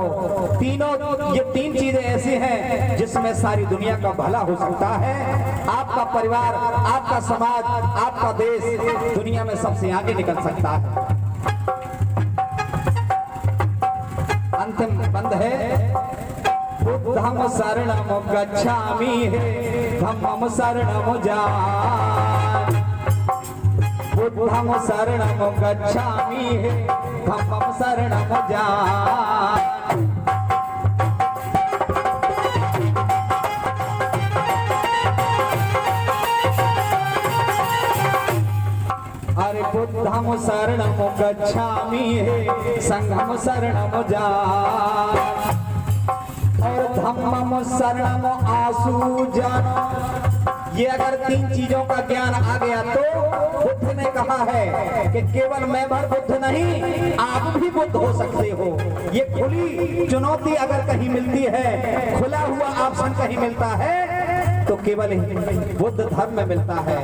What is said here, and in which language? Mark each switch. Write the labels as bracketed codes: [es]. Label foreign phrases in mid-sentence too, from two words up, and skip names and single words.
[hi] ये 3 चीजें ऐसी हैं जिसमें सारी दुनिया का भला हो सकता है। आपका परिवार, आपका समाज, आपका देश दुनिया में सबसे आगे निकल सकता है। अंतिम बंद है, [sa] बुद्धम शरणम गच्छामि धम्मम शरणम जान, बुद्धम शरणम गच्छामि धम्मम शरणम जान। अरे बुद्धम शरणम गच्छामि संघम शरणम जान और धम्मम शरणम आसु जान। [hi] ये अगर 3 चीजों का ज्ञान आ गया तो बुद्ध ने कहा है कि केवल मैं भर बुद्ध नहीं, आप भी बुद्ध हो सकते हो। ये खुली चुनौती अगर कहीं मिलती है, खुला हुआ ऑप्शन कहीं मिलता है तो केवल बुद्ध धर्म में मिलता है।